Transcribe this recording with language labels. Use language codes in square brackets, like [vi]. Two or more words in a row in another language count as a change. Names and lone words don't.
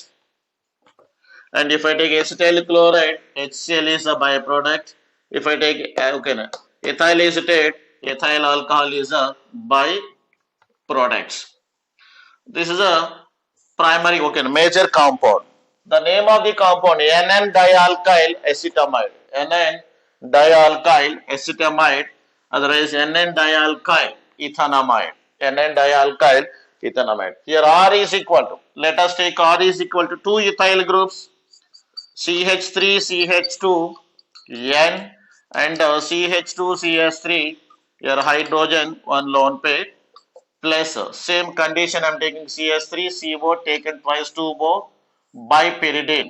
[en] And if I take acetyl chloride, HCl is a byproduct. If I take ethyl acetate, ethyl alcohol is a byproduct. This is a primary major compound. The name of the compound NN dialkyl acetamide. NN dialkyl acetamide, otherwise NN dialkyl ethanamide. NN dialkyl ethanamide. Here R is equal to, let us take R is equal to 2 ethyl groups CH3 CH2 N and CH2 CH3, here hydrogen, one lone pair, plus same condition I am taking CH3CO taken twice to by pyridine.